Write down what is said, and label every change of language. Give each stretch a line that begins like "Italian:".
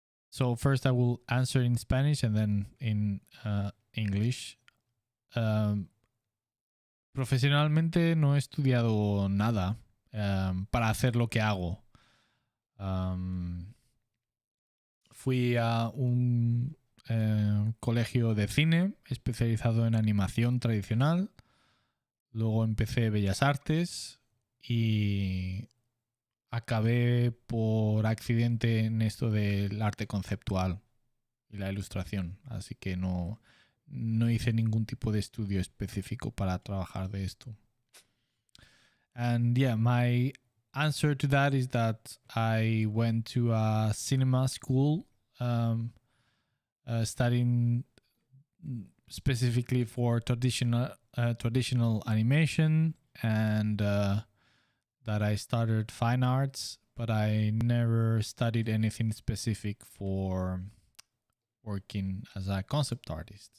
English: So first I will answer in Spanish and then in English.
Spanish: Profesionalmente no he estudiado nada para hacer lo que hago. Fui a un colegio de cine especializado en animación tradicional. Luego empecé Bellas Artes y acabé por accidente en esto del arte conceptual y la ilustración. Así que no hice ningún tipo de estudio específico para trabajar de esto.
English: And yeah, my answer to that is that I went to a cinema school studying specifically for traditional animation, and that I started fine arts, but I never studied anything specific for working as a concept artist.